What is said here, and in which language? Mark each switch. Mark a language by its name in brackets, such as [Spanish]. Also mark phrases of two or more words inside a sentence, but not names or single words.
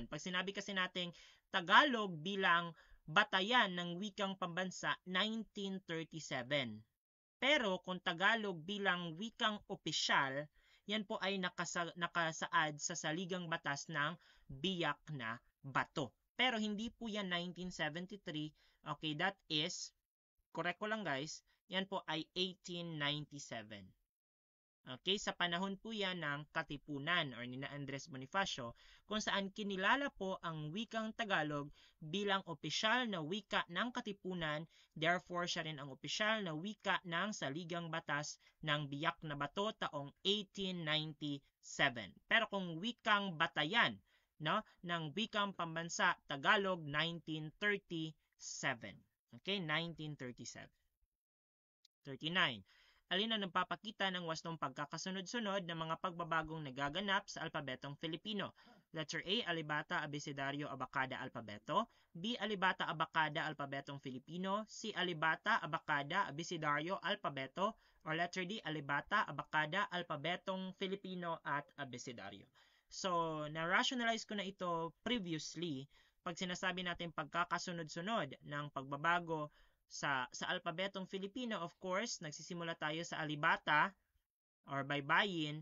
[Filipino] Pag sinabi kasi natin Tagalog bilang batayan ng wikang pambansa, 1937. Pero kung Tagalog bilang wikang opisyal, yan po ay nakasaad sa Saligang Batas ng Biak na Bato. Pero hindi po yan 1973. [English] Okay, that is, [Filipino] correct ko lang guys, yan po ay 1897. Okay, sa panahon po yan ng Katipunan or ni Andres Bonifacio, kung saan kinilala po ang wikang Tagalog bilang opisyal na wika ng Katipunan, therefore siya rin ang opisyal na wika ng Saligang Batas ng Biak na Bato taong 1897. Pero kung wikang batayan, no, ng wikang pambansa, Tagalog, 1937. Okay, 1937. 39. Alin ang nagpapakita ng wastong pagkakasunod-sunod ng mga pagbabagong nagaganap sa alpabetong Filipino? Letter A, Alibata, Abecedario, Abacada, Alpabeto. B, Alibata, Abacada, Alpabetong Filipino. C, Alibata, Abacada, Abecedario, Alpabeto. Or letter D, Alibata, Abacada, Alpabetong Filipino at Abecedario. So, na-rationalize ko na ito previously. Pag sinasabi natin pagkakasunod-sunod ng pagbabago sa alpabetong Filipino, [English] of course, [Filipino] nagsisimula tayo sa alibata or baybayin.